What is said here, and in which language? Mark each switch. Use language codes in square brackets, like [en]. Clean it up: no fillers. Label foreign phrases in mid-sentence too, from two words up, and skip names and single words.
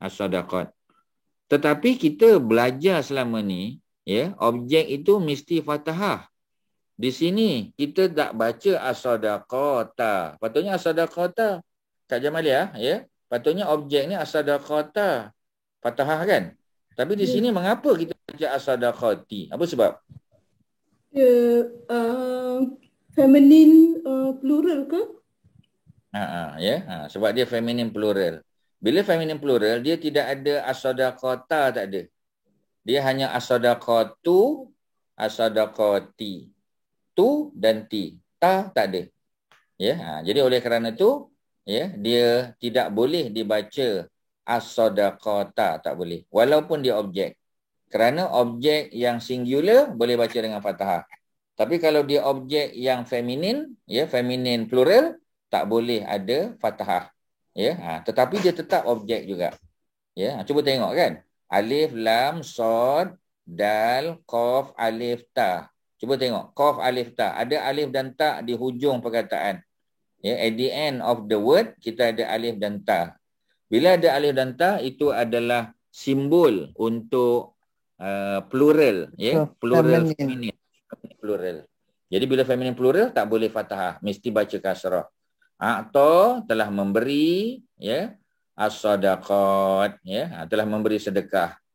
[ms] Tetapi kita belajar selama ni, ya, objek itu mesti fathah. Di sini kita tak baca as-sadaqata. Patutnya as-sadaqata. Kak Jamalia, ya. Patutnya objek ni as-sadaqata. fathah kan? Tapi di sini mengapa kita baca as-sadaqati? Apa sebab? Feminine plural ke? Sebab dia feminine plural. Bila feminine plural, dia tidak ada as-sadaqata, tak ada. Dia hanya as-sadaqatu, as-sadaqati. Tu dan ti. Ta tak ada. Jadi oleh kerana itu, dia tidak boleh dibaca as-sadaqata, tak boleh. Walaupun dia objek. Kerana objek yang singular boleh baca dengan fathah. Tapi kalau dia objek yang feminin, feminin plural, tak boleh ada fathah. Tetapi dia tetap objek juga. Cuba tengok kan. Alif, lam, sod, dal, qaf, alif, ta. Cuba tengok. Qaf, alif, ta. Ada alif dan ta di hujung perkataan. [en] At the end of the word, [ms] kita ada alif dan ta. Bila ada alif dan ta, itu adalah simbol untuk plural. Plural feminin. Plural. Jadi bila feminin plural, tak boleh fathah. Mesti baca kasrah. Atau telah memberi, as-sadaqat, telah memberi sedekah.